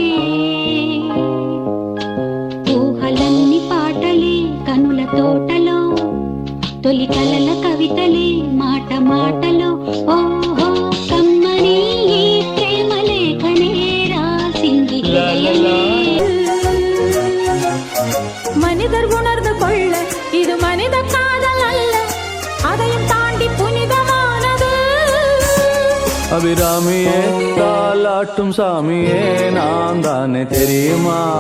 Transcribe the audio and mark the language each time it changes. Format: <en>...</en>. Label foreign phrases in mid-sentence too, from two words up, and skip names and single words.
<te>ఊహలన్ని పాటలే కనుల తోటలో, తొలి కలల కవితలే మాట మాటలో. ఓహో కమ్మని ఈ ప్రేమ లేఖనే రాసింది హృదయమే.</te> <ta>மனிதர் உணர்ந்து கொள்ள இது மனித காதல் அல்ல, அதையும் தாண்டி புனிதமானது. அபிராமியே தாலாட்டும் சாமியே நான் தானே தெரியுமா.</ta>